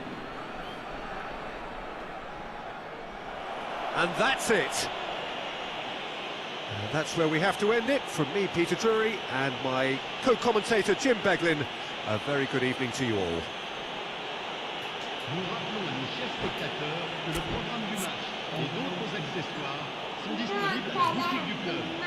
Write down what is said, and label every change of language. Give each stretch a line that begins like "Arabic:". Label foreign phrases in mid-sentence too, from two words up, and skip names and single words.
English: And that's it. And that's where we have to end it. From me, Peter Drury, and my co-commentator, Jim Beglin, a very good evening to you all.
French: Nous rappelons à nos chers spectateurs que le programme du match et d'autres accessoires sont disponibles à la boutique du club.